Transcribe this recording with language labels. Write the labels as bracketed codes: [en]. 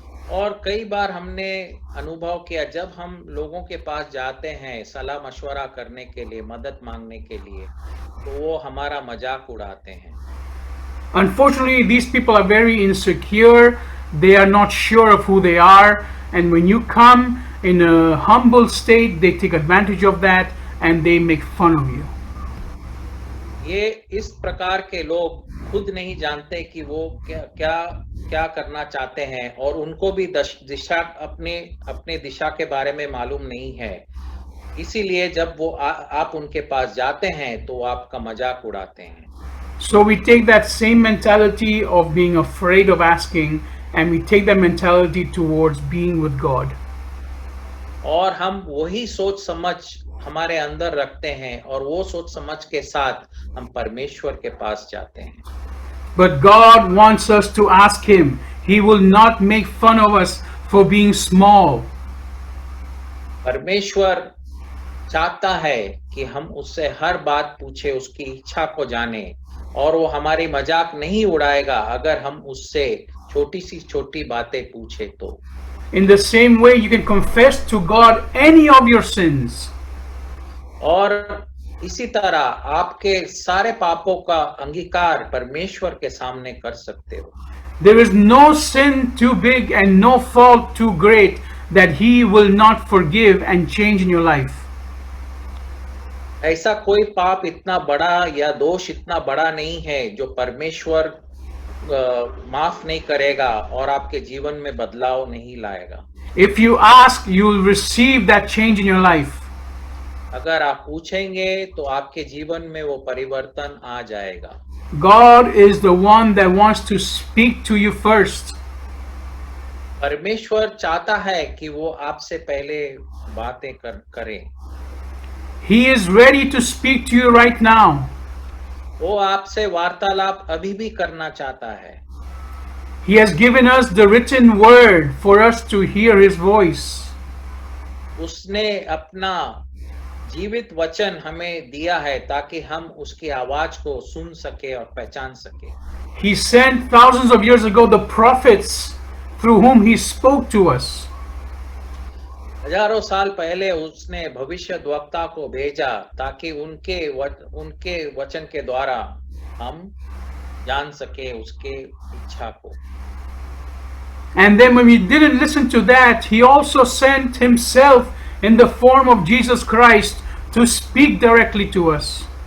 [hi] और कई बार हमने अनुभव किया, जब हम लोगों के पास जाते हैं सलाह मशवरा करने के लिए, मदद मांगने के लिए, तो वो हमारा मजाक उड़ाते हैं। [en] Unfortunately, these people are very insecure. They are not sure of who they are. And when you come in a humble state, they take advantage of that and they make fun of you. [hi] ये इस प्रकार के लोग खुद नहीं जानते कि वो क्या करना चाहते हैं और उनको भी दिशा अपने दिशा के बारे में मालूम नहीं है। इसीलिए जब वो आप उनके पास जाते हैं तो वो आपका मजाक उड़ाते हैं। [en] So we take that same mentality of being afraid of asking and we take that mentality towards being with God. [hi] और हम वही सोच समझ हमारे अंदर रखते हैं और वो सोच समझ के साथ हम परमेश्वर के पास जाते हैं। [en] But God wants us to ask Him. He will not make fun of us for being small. [hi] परमेश्वर चाहता है कि हम उससे हर बात पूछे, उसकी इच्छा को जाने, और वो हमारी मजाक नहीं उड़ाएगा अगर हम उससे छोटी बातें पूछे तो। [en] In the same way, you can confess to God any of your sins. [hi] और इसी तरह आपके सारे पापों का अंगीकार परमेश्वर के सामने कर सकते हो। [en] There is no sin too big and no fault too great that He will not forgive and change in your life. [hi] ऐसा कोई पाप इतना बड़ा या दोष इतना बड़ा नहीं है जो परमेश्वर माफ नहीं करेगा और आपके जीवन में बदलाव नहीं लाएगा। [en] If you ask, you will receive that change in your life. [hi] अगर आप पूछेंगे तो आपके जीवन में वो परिवर्तन आ जाएगा। [en] God is the one that wants to speak to you first. [hi] परमेश्वर चाहता है कि वो आपसे पहले बातें करें। [en] He is ready to speak to you right now. [hi] वो आपसे वार्तालाप अभी भी करना चाहता है। [en] He has given us the written word for us to hear his voice. [hi] उसने अपना जीवित वचन हमें दिया है ताकि हम उसकी आवाज को सुन सके और पहचान सके। [en] He sent thousands of years ago the prophets through whom he spoke to us. [hi] हजारों साल पहले उसने भविष्यद्वक्ता को भेजा ताकि उनके वचन के द्वारा हम जान सके उसके इच्छा को। [en] And then when we didn't listen to that, he also sent himself in the form of Jesus Christ to speak directly to us.